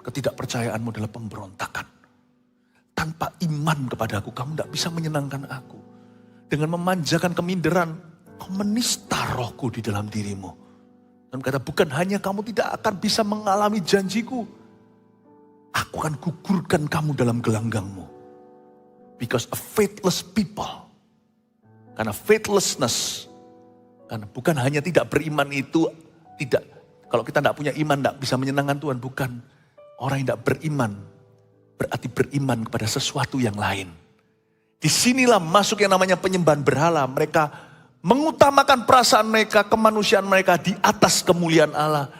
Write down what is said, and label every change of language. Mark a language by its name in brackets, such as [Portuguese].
[Indonesian] Ketidakpercayaanmu adalah pemberontakan. Tanpa iman kepadaku, kamu tidak bisa menyenangkan aku. Dengan memanjakan keminderan, kau menista rohku di dalam dirimu. Dan kata, bukan hanya kamu tidak akan bisa mengalami janjiku. Aku akan gugurkan kamu dalam gelanggangmu. [English] Because a faithless people. [Indonesian] Karena faithlessness, karena bukan hanya tidak beriman itu, tidak, kalau kita tidak punya iman, tidak bisa menyenangkan Tuhan, bukan. Orang yang tidak beriman, berarti beriman kepada sesuatu yang lain. Disinilah masuk yang namanya penyembahan berhala. Mereka mengutamakan perasaan mereka, kemanusiaan mereka di atas kemuliaan Allah.